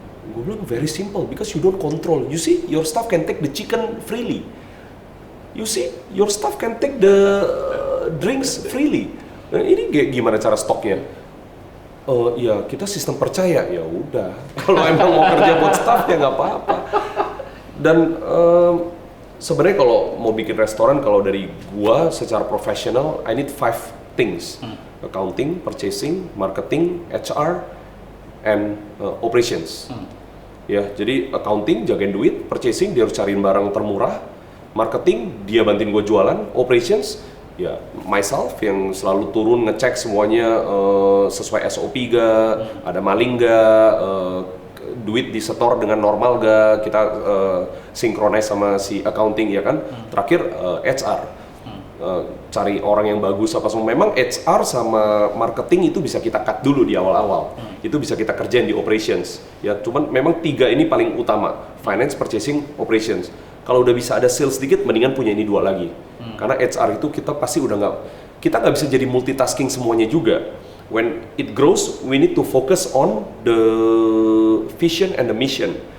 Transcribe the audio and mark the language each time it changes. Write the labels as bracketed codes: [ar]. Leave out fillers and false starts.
[id] Gue bilang [en] very simple, because you don't control. You see, your staff can take the chicken freely. You see, your staff can take the drinks freely. [id] Nah, ini gimana cara stoknya? Ya kita sistem percaya. Ya udah, kalau emang mau kerja buat staff ya nggak apa-apa. Dan sebenarnya kalau mau bikin restoran, kalau dari gua secara profesional, [en] I need 5 things. Accounting, purchasing, marketing, HR, and operations. [id] Ya, jadi accounting jagain duit, purchasing dia harus cariin barang termurah, marketing dia bantuin gue jualan, operations ya myself yang selalu turun ngecek semuanya sesuai SOP gak, ada maling gak, duit disetor dengan normal gak, kita synchronize sama si accounting ya kan. Terakhir HR. Cari orang yang bagus apa semua. Memang HR sama marketing itu bisa kita cut dulu di awal-awal. Itu bisa kita kerjain di operations. Ya, cuman memang 3 ini paling utama. [en] Finance, purchasing, operations. [id] Kalau udah bisa ada sales sedikit, mendingan punya ini 2 lagi. Karena HR itu kita pasti udah kita nggak bisa jadi multitasking semuanya juga. [en] When it grows, we need to focus on the vision and the mission.